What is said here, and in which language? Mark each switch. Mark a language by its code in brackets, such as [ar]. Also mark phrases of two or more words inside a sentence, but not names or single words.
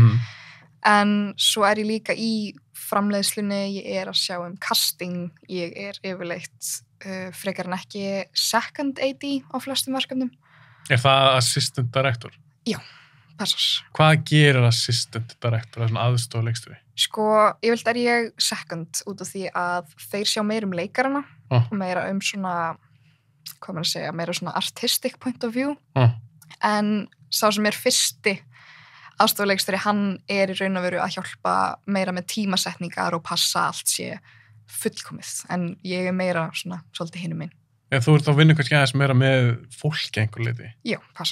[is] En svo er ég líka í framleiðslunni, ég er að sjá casting, ég er yfirleitt frekar en ekki [en] second AD [is] á flestum verkefnum. Er það [en] assistant director? [is] Já, passar. Hvað gerir [en] assistant director, [is] svona aðstoð leikstjóri? Sko, yfirleitt er ég second út af því að þeir sjá meira leikarana og meira svona, hvað maður að segja, meira svona [en] artistic point of view. [is] En sá sem er fyrsti aðstofleikstjóri, hann er í raun og veru að hjálpa meira með tímasetningar og passa allt sé fullkomið. En ég er meira svona svolítið hinum minn. Þú ert að vinna kannski aðeins meira með fólki einhver liti? Já, passar.